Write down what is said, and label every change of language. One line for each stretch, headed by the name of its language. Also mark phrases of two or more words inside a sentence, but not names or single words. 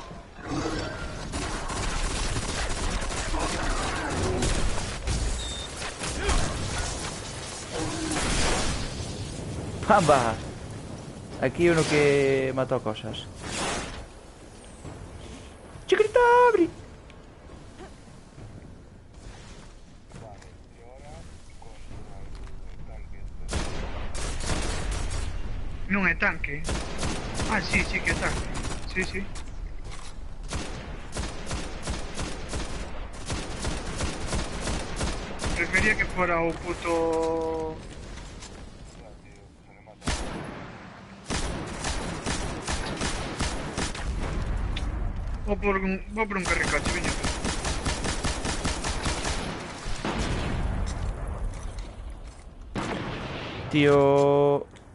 Spanish: ¡Pamba! Aquí uno que mató cosas. ¡Chiquita,
Galician: abri! Non é tanque. Ah, sí que é tanque. Sí. Prefería que fora o puto... Vou por un carricoche, viña. Tío...